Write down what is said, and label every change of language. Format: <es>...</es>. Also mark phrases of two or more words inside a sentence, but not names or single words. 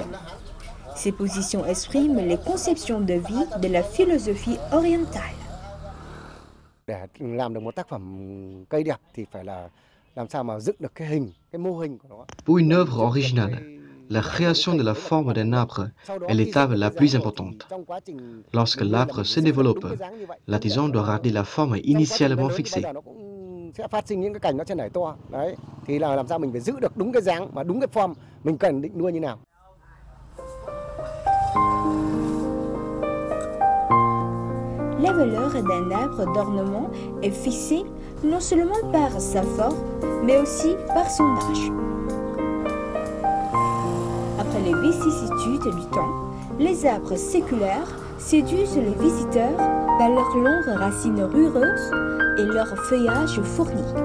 <fr>Ces positions expriment les conceptions de vie de la philosophie orientale. Pour une œuvre originale, la création de la forme d'un arbre est l'étape la plus importante. Lorsque l'arbre se développe, l'artisan doit garder la forme initialement fixée.</fr> <vi>Sẽ phát sinh những cái cành nó sẽ nảy to. Đấy, thì là làm sao mình phải giữ được đúng cái dáng và đúng cái form mình cần định nuôi như nào.</vi> <fr>La valeur d'un arbre d'ornement est fixée non seulement par sa forme, mais aussi par son âge. Après les vicissitudes du temps, les arbres séculaires séduisent les visiteurs par leurs longues racines rureuses et leur feuillage fourni.</fr>